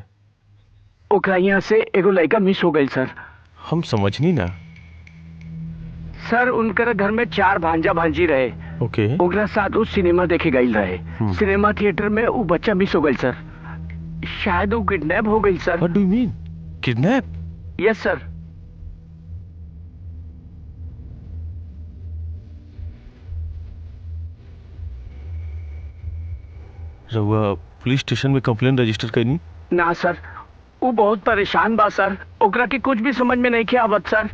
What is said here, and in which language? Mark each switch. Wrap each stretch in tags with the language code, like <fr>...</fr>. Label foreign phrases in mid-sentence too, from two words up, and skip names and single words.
<bho>ओकरा यहाँ से एगो लड़का मिस हो गई सर। हम समझनी ना। सर, उनकर घर में 4 भांजा भांजी रहे। ओके। ओकरा साथ वो सिनेमा देखे गई रहे। सिनेमा थिएटर में वो बच्चा मिस हो गई सर। शायद वो किडनैप हो गई सर।</bho> <en>What do you mean?</en> <bho>किडनैप?</bho> <en>yes sir.</en> <bho>रउआ पुलिस स्टेशन में कंप्लेन रजिस्टर करनी? ना सर, वो बहुत परेशान बा सर। ओकरा के कुछ भी समझ में नहीं के आवत सर।</bho>